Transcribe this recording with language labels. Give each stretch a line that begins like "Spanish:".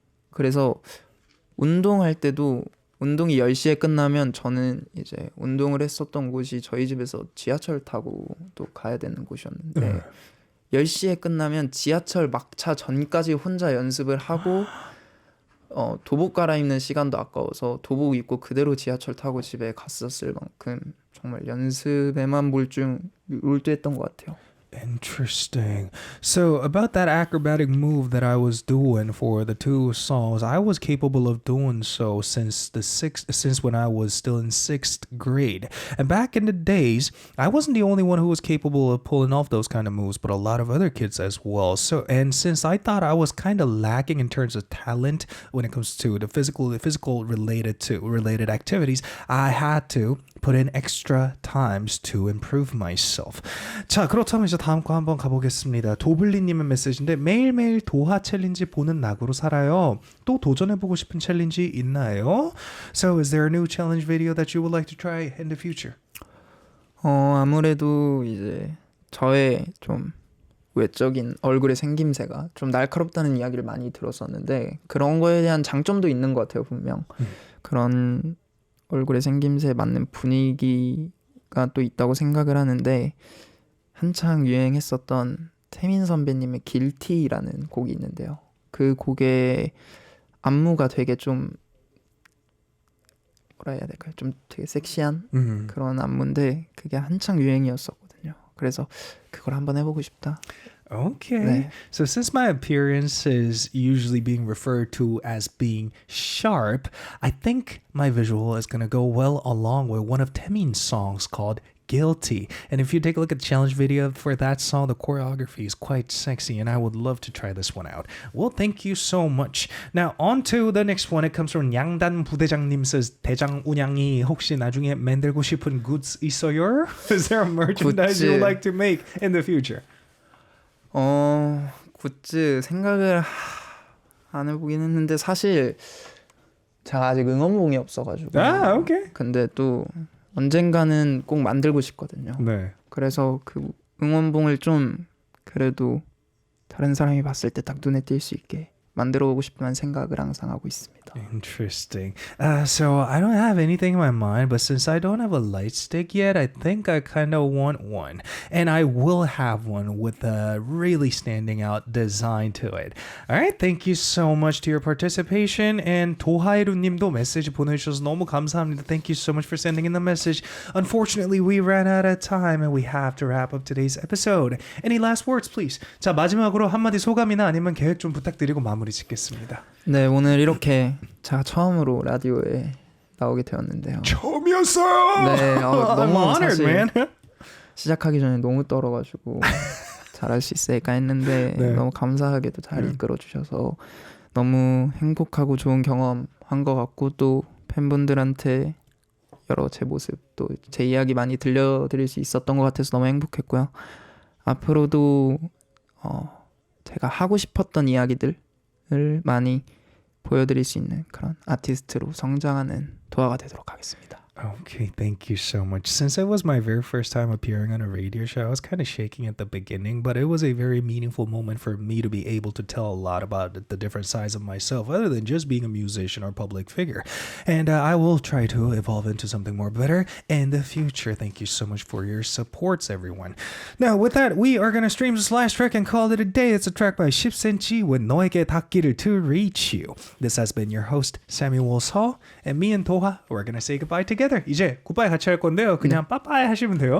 Korean: 그래서 운동할 때도 운동이 10시에 끝나면 저는 이제 운동을 했었던 곳이 저희 집에서 지하철 타고 또 가야 되는 곳이었는데 10시에 끝나면 지하철 막차 전까지 혼자 연습을 하고 도복 갈아입는 시간도 아까워서 도복 입고 그대로 지하철 타고 집에 갔었을 만큼 정말 연습에만 몰두했던 것 같아요.
English: Interesting. So about that acrobatic move that I was doing for the two songs, I was capable of doing so since when I was still in 6th grade. And back in the days, I wasn't the only one who was capable of pulling off those kind of moves, but a lot of other kids as well. So since I thought I was kind of lacking in terms of talent when it comes to the physical related activities, I had to put in extra times to improve myself.
Korean: 자, 그렇다면 이제 다음 거 한번 가보겠습니다. 도블리님의 메시지인데 매일매일 도하 챌린지 보는 낙으로 살아요. 또 도전해보고 싶은 챌린지 있나요?
English: So is there a new challenge video that you would like to try in the future?
Korean: 아무래도 이제 저의 좀 외적인 얼굴의 생김새가 좀 날카롭다는 이야기를 많이 들었었는데 그런 거에 대한 장점도 있는 것 같아요, 분명. 그런 얼굴의 생김새에 맞는 분위기가 또 있다고 생각을 하는데 한창 유행했었던 태민 선배님의 길티라는 곡이 있는데요. 그 곡의 안무가 되게 좀 뭐라 해야 될까요? 좀 되게 섹시한 그런 안무인데 그게 한창 유행이었었거든요. 그래서 그걸 한번 해보고 싶다.
English: Okay.
Korean: 네.
English: So since my appearance is usually being referred to as being sharp, I think my visual is going to go well along with one of Taemin's songs called Guilty. And if you take a look at the challenge video for that song, the choreography is quite sexy and I would love to try this one out. Well, thank you so much. Now on to the next one. It comes from 양단 부대장님 says
Korean: 대장 운양이 혹시 나중에 만들고 싶은 goods 있어요?
English: Is there a merchandise you would like to make in the future?
Korean: 굿즈 생각을 안 해보긴 했는데 사실 제가 아직 응원봉이 없어가지고 오케이. 근데 또 언젠가는 꼭 만들고 싶거든요. 네. 그래서 그 응원봉을 좀 그래도 다른 사람이 봤을 때 딱 눈에 띌 수 있게 만들어 보고 싶다는 생각을 항상 하고 있습니다.
English: Interesting. So I don't have anything in my mind, but since I don't have a light stick yet, I think I kind of want one. And I will have one with a really standing out design to it. All right, thank you so much to your participation.
Korean: And 도하이루 님도 메시지 보내주셔서 너무 감사합니다.
English: Thank you so much for sending in the message. Unfortunately, we ran out of time and we have to wrap up today's episode. Any last words, please?
Korean: 자, 마지막으로 한마디 소감이나 아니면 계획 좀 부탁드리고 마무리 짓겠습니다. 네, 오늘 이렇게 제가 처음으로 라디오에 나오게 되었는데요. 처음이었어요. 네,
English: I'm
Korean: 너무
English: honored,
Korean: 사실
English: man.
Korean: 시작하기 전에 너무 떨어가지고 잘할 수 있을까 했는데 네. 너무 감사하게도 잘 이끌어 주셔서 너무 행복하고 좋은 경험 한 것 같고 또 팬분들한테 여러 제 모습 또 제 이야기 많이 들려드릴 수 있었던 것 같아서 너무 행복했고요. 앞으로도 제가 하고 싶었던 이야기들을 많이 보여드릴 수 있는 그런 아티스트로 성장하는 도화가 되도록 하겠습니다.
English: Okay, thank you so much. Since it was my very first time appearing on a radio show, I was kind of shaking at the beginning, but it was a very meaningful moment for me to be able to tell a lot about the different sides of myself, other than just being a musician or public figure. And I will try to evolve into something more better in the future. Thank you so much for your supports, everyone. Now, with that, we are going to stream this last track and call it a day. It's a track by 10cm with 너에게 닿기를 to reach you. This has been your host, Samuel Saw, and me and Toha, we're going to say goodbye together.
Korean: 이제 굿바이 같이 할 건데요. 그냥 빠빠이 하시면 돼요.